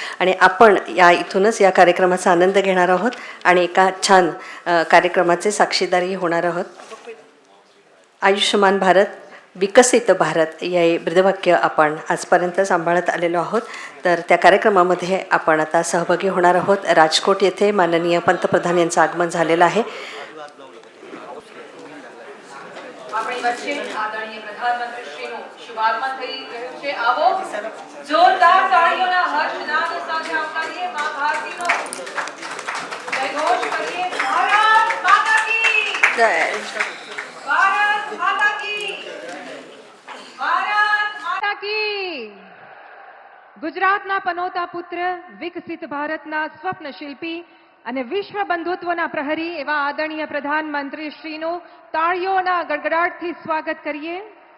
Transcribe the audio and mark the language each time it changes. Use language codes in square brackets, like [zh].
[mr] आणि आपण इथूनच या कार्यक्रमाचा आनंद घेणार आहोत आणि एका छान कार्यक्रमाचे साक्षीदारही होणार आहोत। आयुष्यमान भारत विकसित भारत या ब्रीदवाक्य आपण आजपर्यंत सांभाळत आलेलो आहोत। तर त्या कार्यक्रमामध्ये आपण आता सहभागी होणार आहोत। राजकोट येथे माननीय पंतप्रधान यांचं आगमन झालेलं आहे। [hi] आदरणीय प्रधानमंत्री [gu] श्रीનું શુભાગમન થઈ રહ્યું છે। આવો જોરદાર તાળીઓના હર્ષનાદ સાથે આવકારીએ માં ભારતીનો જયઘોષ કરીએ। ભારત માતા की [hi] जय। भारत माता की भारत माता की। [gu] ગુજરાતના પનોતા પુત્ર વિકસિત ભારતના સ્વપ્ન શિલ્પી અને વિશ્વ બંધુત્વના પ્રહરી એવા આદરણીય પ્રધાનમંત્રી શ્રીનું તાળીઓના ગડગડાટથી સ્વાગત કરીએ।